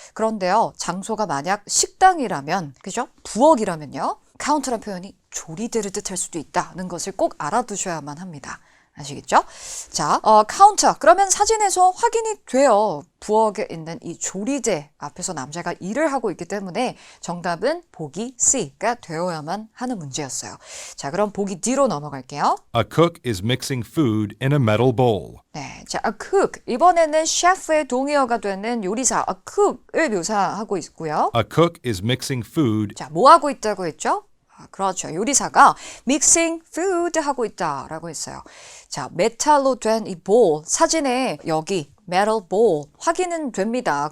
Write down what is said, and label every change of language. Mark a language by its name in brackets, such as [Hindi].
[Korean] 그런데요, 장소가 만약 식당이라면, 그죠? 부엌이라면요, 카운터라는 표현이 조리대를 뜻할 수도 있다는 것을 꼭 알아두셔야만 합니다. 아시겠죠? 자, 카운터. 그러면 사진에서 확인이 돼요. 부엌에 있는 이 조리대 앞에서 남자가 일을 하고 있기 때문에 정답은 보기 C가 되어야만 하는 문제였어요. 자, 그럼 보기 D로 넘어갈게요. [English] A cook is mixing food in a metal bowl. [Korean] 네, 자, a cook. 이번에는 셰프의 동의어가 되는 요리사, a cook을 묘사하고 있고요. [English] A cook is mixing food. [Korean] 자, 뭐 하고 있다고 했죠? 그렇죠. 요리사가 [English] mixing food [Korean] 하고 있다라고 했어요. 자, 메탈로 된 이 bowl, 사진에 여기 metal bowl 확인은 됩니다.